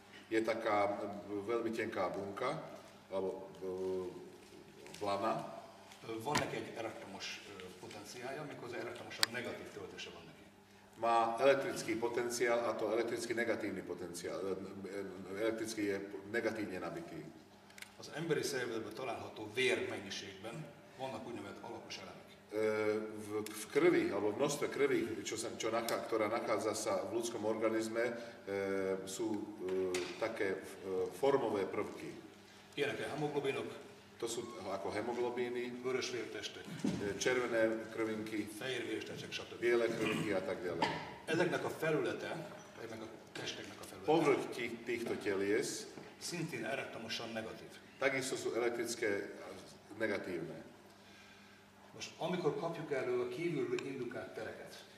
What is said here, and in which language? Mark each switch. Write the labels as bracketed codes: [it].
[sk] je taká veľmi tenká bunka, alebo blana. [hu] Van neki egy elektromos potenciálja, méghozzá elektromosabb negatív töltése van neki. [sk] Má elektrický potenciál, a to elektricky negatívny potenciál. Elektricky je negatívne nabitý. [hu] Az emberi szervezetben található vérmennyiségben vannak úgynevezett alapos elemek. [sk] V krvi, alebo v množstve krvi, ktorá nachádza sa v ľudskom organizme, sú také formové prvky. [hu] Ilyenek a hemoglobinok, [sk] To sú ako hemoglobíny, [hu] vörös vértestek, [sk] červené krvinky, [hu] fehér vértestek, stb. [sk] biele krvinky a tak ďalej. [hu] Ezeknek a felülete, ennek a testeknek a felülete [sk] Povrch týchto telies [hu] szintén elektromosan negatív. [sk] takisto sú elektrické negatívne. [hu] Most amikor kapjuk elő a kívülről indukált tereket,